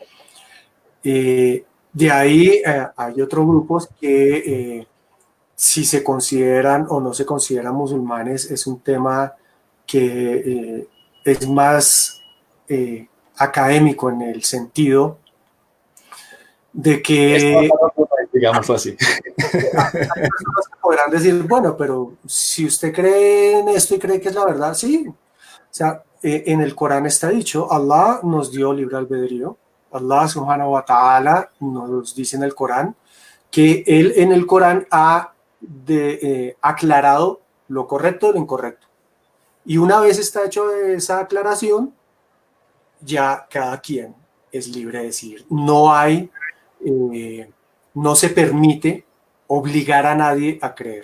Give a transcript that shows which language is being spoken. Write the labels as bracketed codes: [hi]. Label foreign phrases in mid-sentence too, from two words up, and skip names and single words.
[es] De ahí hay otros grupos que si se consideran o no se consideran musulmanes es un tema que es más académico en el sentido de que digamos así. hay personas que podrán decir, bueno, pero si usted cree en esto y cree que es la verdad, sí. O sea, en el Corán está dicho, Allah nos dio libre albedrío. Allah [ar] سبحانه وتعالى [es] nos dice en el Corán que él en el Corán ha aclarado lo correcto de lo incorrecto. Y una vez está hecho esa aclaración, ya cada quien es libre de decir. No se permite obligar a nadie a creer.